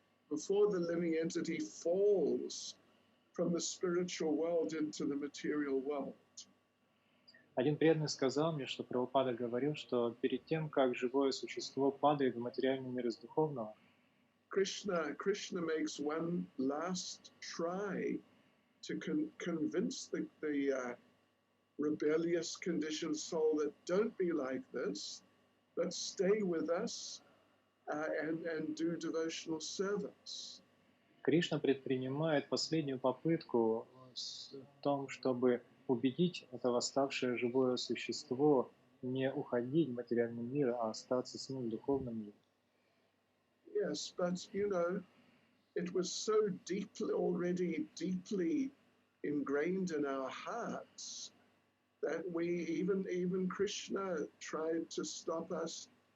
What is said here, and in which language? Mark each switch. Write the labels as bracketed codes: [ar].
[en] before the living entity falls from the spiritual world into the material world. [ru] Один преданный сказал мне, что Прабхупада говорил, что перед тем, как живое существо падает в материальный мир из духовного, [en] Krishna makes one last try to convince the rebellious conditioned soul that don't be like this, but stay with us and do devotional service. [ru] Кришна предпринимает последнюю попытку в том, чтобы убедить это восставшее живое существо не уходить в материальный мир, а остаться с ним в духовном мире. [en] Yes, but it was so already deeply ingrained in our hearts that we even Krishna tried to stop us.